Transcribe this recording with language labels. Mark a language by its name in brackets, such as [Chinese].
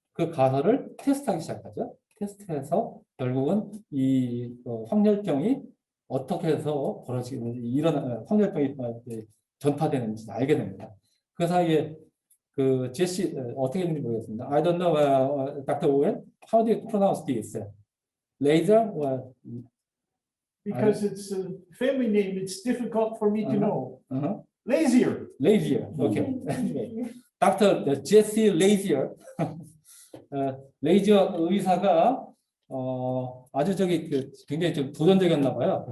[Korean] 그 가설을 테스트하기 시작하죠. 테스트해서 결국은 이 황열병이 어떻게 해서 벌어지는지 이런 황열병이 전파되는지 알게 됩니다. 그 사이에 그 제시 어떻게 했는지 모르겠습니다. [English] I don't know, Dr. Owen, how do you pronounce this? Laser or Because it's a family name, it's difficult for me to know. uh-huh. Lazier. Lazier. Okay. Anyway, Dr. [Korean] Jesse Lazier, 레이지어 의사가 아주 굉장히 좀 도전적이었나 봐요.